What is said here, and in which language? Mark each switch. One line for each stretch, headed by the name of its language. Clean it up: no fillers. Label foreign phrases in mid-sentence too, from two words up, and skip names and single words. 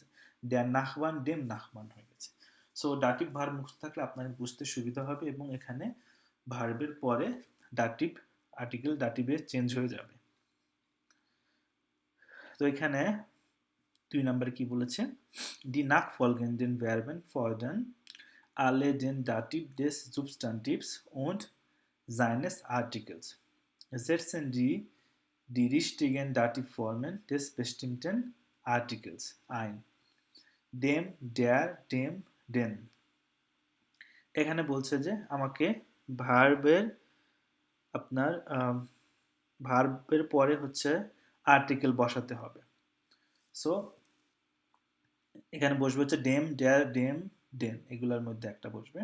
German: der Nachbar dem Nachbarn
Bangla: হয়ে গেছে। সো
English: dative verb
Bangla: মুক্ত থাকলে আপনার বুঝতে সুবিধা হবে এবং এখানে ভার্বের পরে
English: dative article
Bangla: ডাটিভে চেঞ্জ হয়ে যাবে। তো এখানে 2 নম্বরে কি বলেছে,
German: die nachfolgenden Verben fordern alle den Dativ des Substantivs und seines Artikels. Setzen die richtigen Dativformen des bestimmten Artikels ein. Dem, der, dem, den।
Bangla: এখানে বলছে যে আমাকে ভার্বের আপনার ভার্বের পরে হচ্ছে আর্টিকেল বসাতে হবে। সো এখানে বসবে হচ্ছে
German: dem der dem den,
Bangla: এগুলোর মধ্যে একটা বসবে।